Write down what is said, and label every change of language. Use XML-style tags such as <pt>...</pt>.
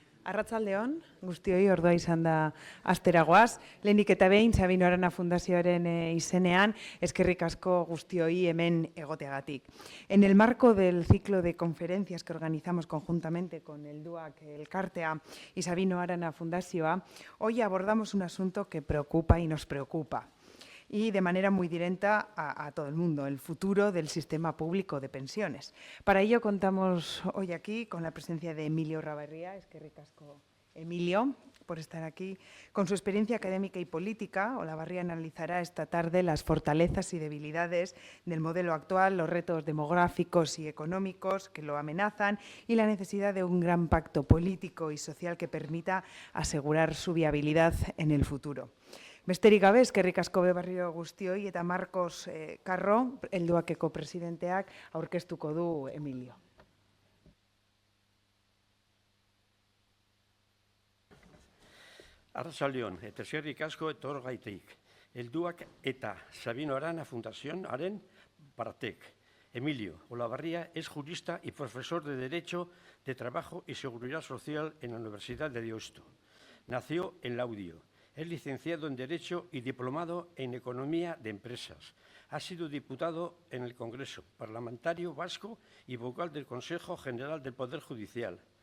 <eu>Arratsaldeon, guztioi ordua izan da asteragoaz. Lehenik eta behin, Sabino Arana Fundazioaren izenean, eskerrik asko guztioi hemen egoteagatik.</eu> <es>En el marco del ciclo de conferencias que organizamos conjuntamente con el DUAC Elkartea y Sabino Arana Fundazioa, hoy abordamos un asunto que preocupa y nos preocupa. Y de manera muy directa a todo el mundo, el futuro del sistema público de pensiones. Para ello contamos hoy aquí con la presencia de Emilio Rabarría,</es> <eu>eskerrik asko Emilio,</eu> <es>por estar aquí. Con su experiencia académica y política, Olavarría analizará esta tarde las fortalezas y debilidades del modelo actual, los retos demográficos y económicos que lo amenazan y la necesidad de un gran pacto político y social que permita asegurar su viabilidad en el futuro.</es> <eu>Besterik gabe, eskerrik asko berriro guztioi eta Marcos Carro, helduakeko presidenteak, aurkeztuko du Emilio. Arratsaldeon, eta eskerrik asko etorgaitik. Helduak eta Sabino Arana Fundazioaren partek.</eu> <es>Emilio Olavarría es jurista y profesor de Derecho de Trabajo y Seguridad Social en la Universidad de Deusto. Nació en Laudio. Es licenciado en Derecho y diplomado en Economía de Empresas. Ha sido diputado en el Congreso, parlamentario vasco y vocal del Consejo General del Poder Judicial.</es>